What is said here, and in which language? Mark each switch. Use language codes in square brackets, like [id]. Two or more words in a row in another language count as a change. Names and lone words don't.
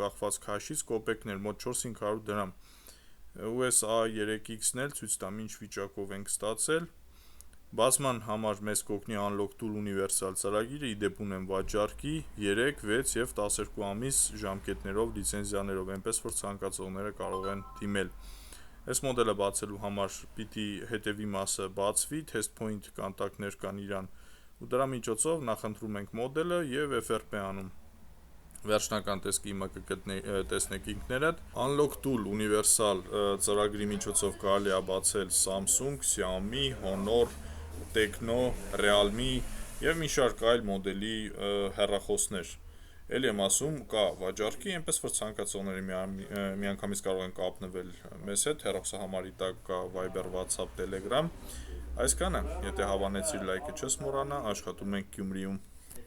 [hy] կախված քաշից կոպեկներ մոտ 4-500 դրամ։ USA 3X-ն էլ ցույց տամ ինչ վիճակով ենք ստացել։ Բացման համար մեզ կօգնի Unlock Tool ունիվերսալ ծրագիրը, իդեպ ունեմ վաճառքի 3, 6 և 12 ամիս ժամկետներով լիցենզիաներով, այնպես որ ցանկացողները կարող են դիմել։ Այս մոդելը բացելու համար պիտի հետևի մասը բացվի, [en] test point [hy] կոնտակտներ կան իրան, ու դրա միջոցով նախընտրում ենք մոդելը և FRP անում։ Վերջնական տեսքի իմը կտեսնեք ինքներդ։ Unlock Tool ունիվերսալ ծրագրի միջոցով կարելի է բացել Samsung, Xiaomi, Honor, Tecno, Realme և մի շարք այլ մոդելի հեռախոսներ։ Էլի եմ ասում, կա վաճառքի, այնպես որ ցանկացողները միանգամից կարող են կապնվել մեզ հետ, հեռախոսահամարի տակ կա Viber, WhatsApp, Telegram։ Այսքանը, եթե հավանեցիր լայքը չես մոռանա, աշխատում ենք Գյումրիում։